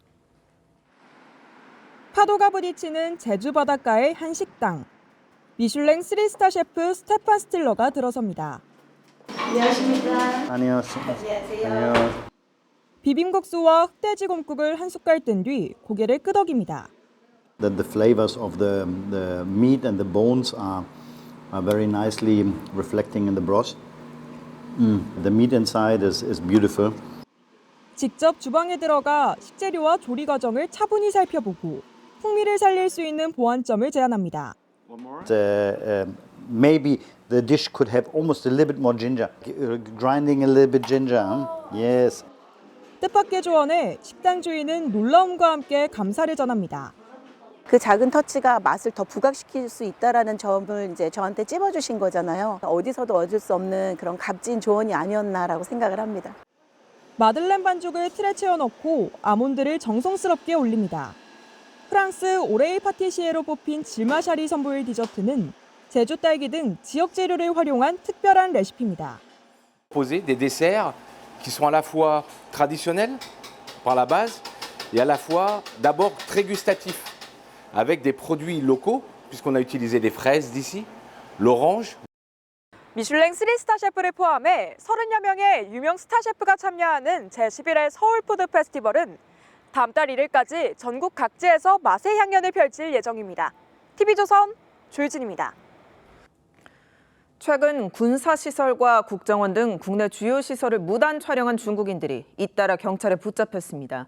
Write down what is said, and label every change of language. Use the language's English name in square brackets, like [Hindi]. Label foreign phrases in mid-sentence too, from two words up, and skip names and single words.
[Korean] 파도가 부딪히는 제주 바닷가의 한 식당. 미슐랭 3스타 셰프 스테판 스틸러가 들어섭니다. 안녕하십니까. 안녕하세요. 비빔국수와 흑돼지 곰국을 한 숟갈 뜬 뒤 고개를 끄덕입니다. [English] The flavors of the meat and the bones are very nicely reflecting in the broth. The meat inside is beautiful. [Korean] 직접 주방에 들어가 식재료와 조리 과정을 차분히 살펴보고 풍미를 살릴 수 있는 보완점을 제안합니다. [English] Maybe the dish could have almost a little bit more ginger. Grinding a little bit ginger. Yes. [Korean] 뜻밖의 조언에 식당 주인은 놀라움과 함께 감사를 전합니다. 그 작은 터치가 맛을 더 부각시킬 수 있다라는 점을 이제 저한테 찝어주신 거잖아요. 어디서도 얻을 수 없는 그런 값진 조언이 아니었나라고 생각을 합니다. 마들렌 반죽을 틀에 채워 넣고 아몬드를 정성스럽게 올립니다. 프랑스 오레이 파티시에로 뽑힌 질마샤리 선보일 디저트는 제주 딸기 등 지역 재료를 활용한 특별한 레시피입니다. [French] Proposer des desserts qui sont à la fois traditionnels par la base et à la fois d'abord très gustatifs avec des produits locaux puisqu'on a utilisé des fraises d'ici, l'orange. [Korean] 미슐랭 3스타 셰프를 포함해 30여 명의 유명 스타 셰프가 참여하는 제11회 서울푸드 페스티벌은 다음 달 1일까지 전국 각지에서 맛의 향연을 펼칠 예정입니다. TV조선 조유진입니다. 최근 군사시설과 국정원 등 국내 주요 시설을 무단 촬영한 중국인들이 잇따라 경찰에 붙잡혔습니다.